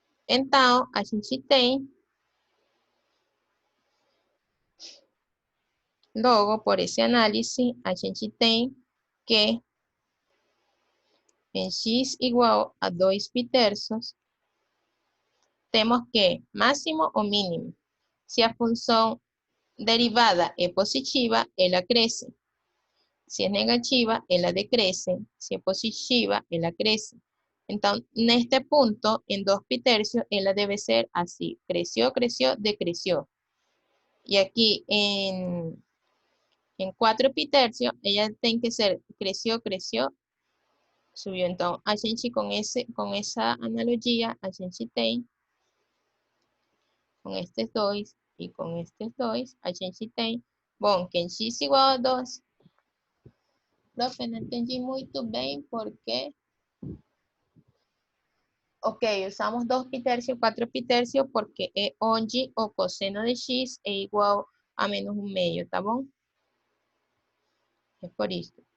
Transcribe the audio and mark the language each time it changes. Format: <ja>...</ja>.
<pt>Então, a gente tem, logo, por esse análise, a gente tem que em x igual a 2 pi terços, temos que máximo ou mínimo. Se a função derivada é positiva, ela cresce. Se é negativa, ela decresce. Se é positiva, ela cresce. Então, neste ponto, em 2 pi tercios,</pt> <es>ela debe ser así. Creció, creció, decreció. Y aquí en 4 pi tercios, ella tiene que ser creció, creció, subió.</es> <pt>Entonces, a gente</pt> <es>con esa analogía,</es> <pt>a gente tem,</pt> <es>con estos dois y con estos dois,</es> <pt>a gente tem, bom,</pt> <es>que en x igual a 2.</es> <pt>Profe, não entendi muito bem porque... Ok, usamos 2 pi tercios, 4 pi tercios porque é onde o cosseno de x é igual a menos 1/2, tá bom? É por isso.</pt>